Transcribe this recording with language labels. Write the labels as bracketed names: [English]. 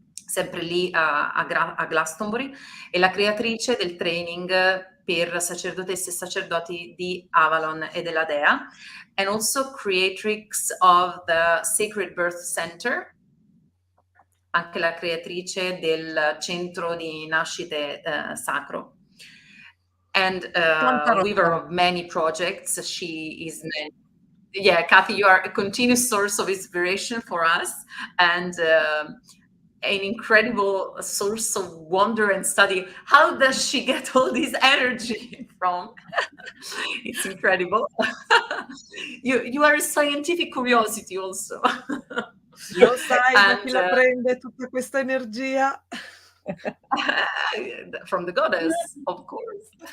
[Italian] sempre lì a Glastonbury, e la creatrice del training per sacerdotesse e sacerdoti di Avalon e della Dea, [English] and also creatrix of the Sacred Birth Center, [Italian] anche la creatrice del centro di nascite sacro, [English] and weaver of many projects. She is Kathy, you are a continuous source of inspiration for us, and an incredible source of wonder and study. How does she get all this energy from? It's incredible. You are a scientific curiosity also. [Italian] Lo sai da chi la prende tutta questa energia? [English] From the goddess, of course.